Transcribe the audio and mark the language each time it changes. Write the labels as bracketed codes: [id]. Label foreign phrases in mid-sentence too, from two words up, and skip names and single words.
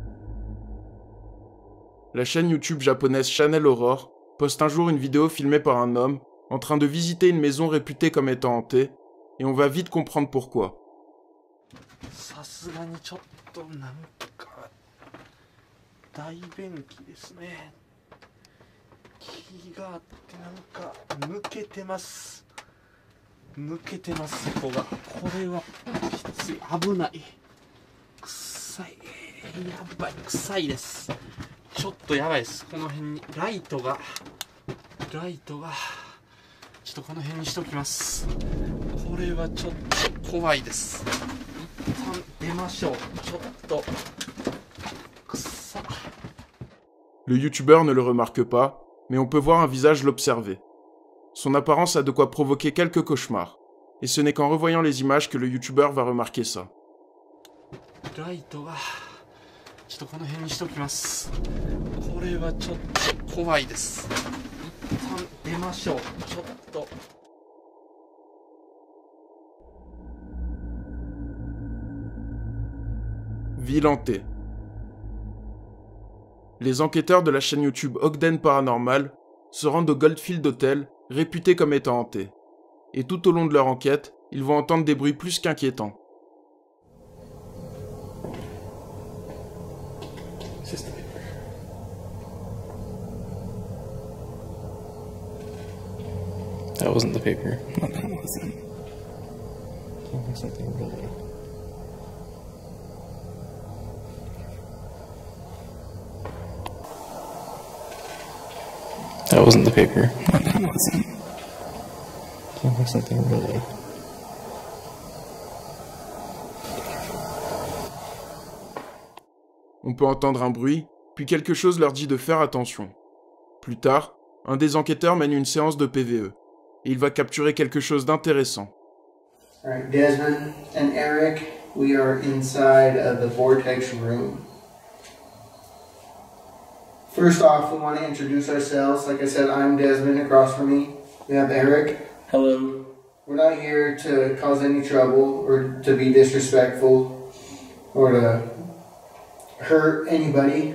[fr] La chaîne YouTube japonaise Channel Horror poste un jour une vidéo filmée par un homme en train de visiter une maison réputée comme étant hantée, et on va vite comprendre pourquoi. [ja] さすがにちょっとなんか大便器ですね。気があってなんか抜けてます。抜けてますそこが。これはきつい、危ない。臭い、やばい、臭いです。ちょっとやばいです。この辺にライトがちょっとこの辺にしておきます。これはちょっと怖いです。一旦出ましょう。ちょっと臭っ。 [fr] Le youtubeur ne le remarque pas, mais on peut voir un visage l'observer. Son apparence a de quoi provoquer quelques cauchemars, et ce n'est qu'en revoyant les images que le youtubeur va remarquer ça. [ja] ライトがちょっとこの辺にしておきます。これはちょっと怖いです。一旦出ましょう。ちょっと。 [fr] Ville hantée. Les enquêteurs de la chaîne YouTube Ogden Paranormal se rendent au Goldfield Hotel, réputé comme étant hanté. Et tout au long de leur enquête, ils vont entendre des bruits plus qu'inquiétants. [en] That wasn't the paper. No, that wasn't. Something really. That wasn't the paper. No, that wasn't. Something really. [fr] On peut entendre un bruit, puis quelque chose leur dit de faire attention. Plus tard, un des enquêteurs mène une séance de PVE, et il va capturer quelque chose d'intéressant. [en] Alright, Desmond and Eric, we are inside of the Vortex room. First off, we want to introduce ourselves. Like I said, I'm Desmond. Across from me, we have Eric. Hello. We're not here to cause any trouble or to be disrespectful or to hurt anybody.